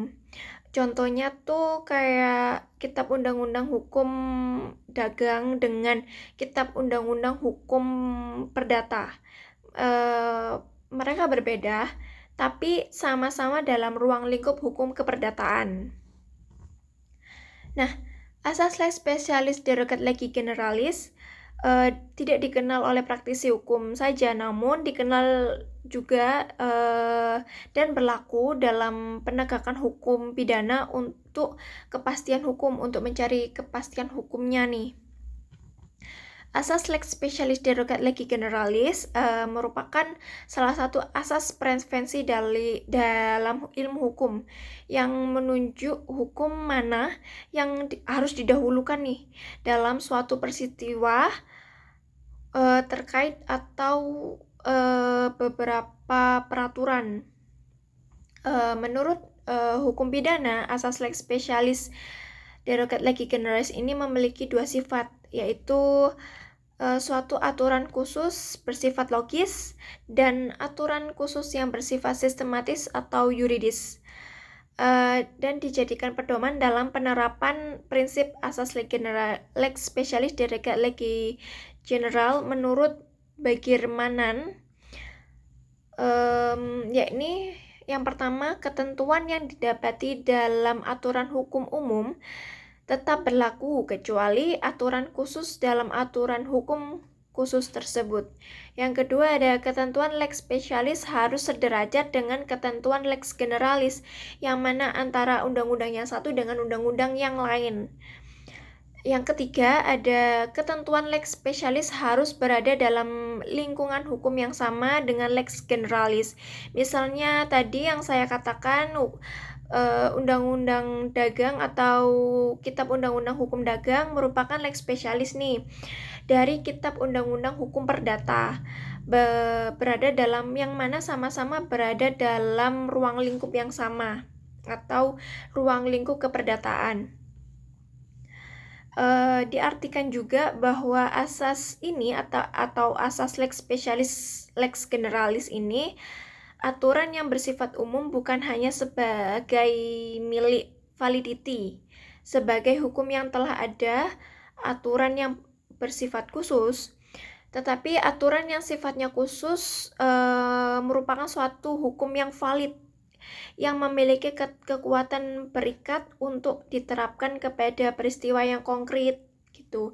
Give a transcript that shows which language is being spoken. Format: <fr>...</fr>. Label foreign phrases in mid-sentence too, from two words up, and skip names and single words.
<id>Contohnya tuh kayak Kitab Undang-Undang Hukum Dagang dengan Kitab Undang-Undang Hukum Perdata. Mereka berbeda, tapi sama-sama dalam ruang lingkup hukum keperdataan. Nah, asas</id> <la>lex specialis derogat lex generalis</la> <id>tidak dikenal oleh praktisi hukum saja, namun dikenal juga dan berlaku dalam penegakan hukum pidana untuk kepastian hukum, untuk mencari kepastian hukumnya nih. Asas</id> <la>lex specialis derogat lex generalis</la> <id>merupakan salah satu asas prevensi dalam ilmu hukum yang menunjuk hukum mana yang harus didahulukan nih dalam suatu peristiwa terkait atau beberapa peraturan. Menurut hukum pidana, asas</id> <la>lex specialis derogat lex generalis</la> <id>ini memiliki dua sifat, yaitu suatu aturan khusus bersifat logis dan aturan khusus yang bersifat sistematis atau yuridis, dan dijadikan pedoman dalam penerapan prinsip asas</id> <la>lex specialis derogat lex general</la> <id>menurut Bagirmanan, yakni yang pertama, ketentuan yang didapati dalam aturan hukum umum tetap berlaku kecuali aturan khusus dalam aturan hukum khusus tersebut. Yang kedua ada ketentuan</id> <la>lex specialis</la> <id>harus sederajat dengan ketentuan</id> <la>lex generalis,</la> <id>yang mana antara undang-undang yang satu dengan undang-undang yang lain. Yang ketiga, ada ketentuan</id> <la>lex specialis</la> <id>harus berada dalam lingkungan hukum yang sama dengan</id> <la>lex generalis.</la> <id>Misalnya tadi yang saya katakan, undang-undang dagang atau kitab undang-undang hukum dagang merupakan</id> <la>lex specialis</la> <id>nih dari kitab undang-undang hukum perdata, berada dalam yang mana sama-sama berada dalam ruang lingkup yang sama atau ruang lingkup keperdataan. Diartikan juga bahwa asas ini atau asas</id> <la>lex specialis lex generalis</la> <id>ini aturan yang bersifat umum bukan hanya sebagai milik validity, sebagai hukum yang telah ada, aturan yang bersifat khusus, tetapi aturan yang sifatnya khusus merupakan suatu hukum yang valid, yang memiliki kekuatan berikat untuk diterapkan kepada peristiwa yang konkret gitu.</id>